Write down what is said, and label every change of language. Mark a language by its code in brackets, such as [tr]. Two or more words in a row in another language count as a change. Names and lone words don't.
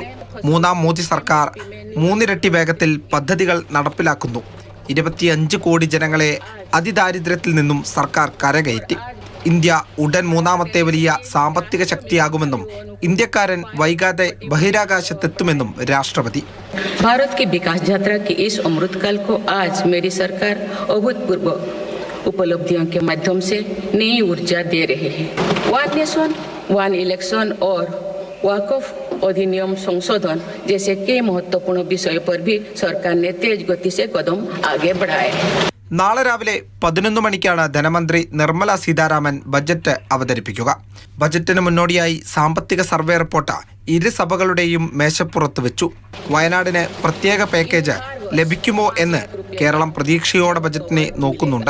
[ml] മൂന്നാം മോദി സർക്കാർ 3 ഇരട്ടി വേഗത്തിൽ പദ്ധതികൾ നടപ്പിലാക്കുന്നു. 25 കോടി ജനങ്ങളെ അതിദാരിദ്ര്യത്തിൽ നിന്നും സർക്കാർ കരകയറ്റി. ഇന്ത്യ ഉടൻ 3ാമത്തെ വലിയ സാമ്പത്തിക ശക്തിയാകുമെന്നും ഇന്ത്യക്കാരൻ വൈകാതെ ബഹിരാകാശത്തെത്തുമെന്നും രാഷ്ട്രപതി. [hi] भारत की विकास यात्रा के इस अमृतकाल को आज मेरी सरकार अभूतपूर्व उपलब्धियों के माध्यम से नई ऊर्जा दे रही है. वन नेशन वन इलेक्शन और वक्फ अधिनियम संशोधन जैसे कई महत्वपूर्ण विषयों पर भी सरकार ने तेज गति से कदम आगे बढ़ाए. [ml] നാളെ രാവിലെ 11 മണിക്കാണ് ധനമന്ത്രി നിർമ്മല സീതാരാമൻ ബജറ്റ് അവതരിപ്പിക്കുക. ബജറ്റിന് മുന്നോടിയായി സാമ്പത്തിക സർവേ റിപ്പോർട്ട് ഇരു സഭകളുടെയും മേശപ്പുറത്ത് വെച്ചു. വയനാടിന് പ്രത്യേക പാക്കേജ് ലഭിക്കുമോ എന്ന് കേരളം പ്രതീക്ഷയോടെ ബജറ്റിനെ നോക്കുന്നുണ്ട്.